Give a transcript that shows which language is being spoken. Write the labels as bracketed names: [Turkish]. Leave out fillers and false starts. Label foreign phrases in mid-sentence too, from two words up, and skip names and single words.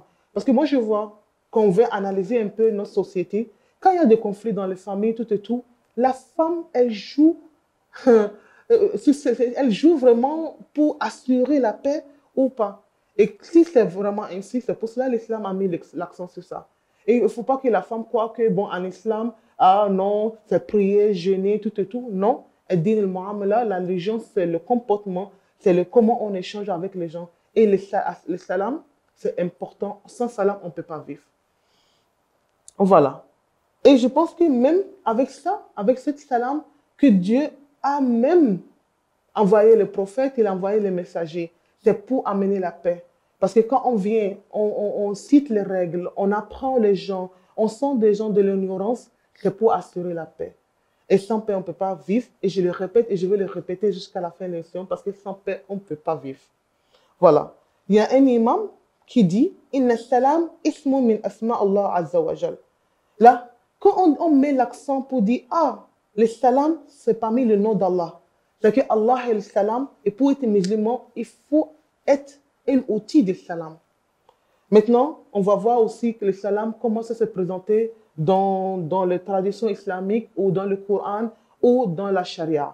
[French] Parce que moi, je vois, quand on veut analyser un peu notre société, quand il y a des conflits dans les familles, tout et tout, la femme, elle joue vraiment pour assurer la paix ou pas. Et si c'est vraiment ainsi, c'est pour cela que l'islam a mis l'accent sur ça. Et il ne faut pas que la femme croie que, bon, en islam, ah non, c'est prier, jeûner, tout et tout. Non. [Arabic] الدين المعاملة, [French] la religion, c'est le comportement, c'est le comment on échange avec les gens. Et le salam, c'est important. Sans salam, on ne peut pas vivre. Voilà. Et je pense que même avec ça, avec cette salam, que Dieu a même envoyé le prophète, il a envoyé les messagers. C'est pour amener la paix. Parce que quand on vient, on cite les règles, on apprend les gens, on sent des gens de l'ignorance, c'est pour assurer la paix. Et sans paix, on ne peut pas vivre. Et je le répète et je vais le répéter jusqu'à la fin de l'émission parce que sans paix, on ne peut pas vivre. Voilà. Il y a un imam qui dit « [Arabic] إن السلام اسم من أسماء الله عز وجل ». [French] Là, quand on met l'accent pour dire « Ah, le salam, c'est parmi le nom d'Allah ». C'est que Allah est le salam et pour être musulman, il faut être un outil du salam. Maintenant, on va voir aussi que le salam commence à se présenter dans les traditions islamiques ou dans le Coran ou dans la charia.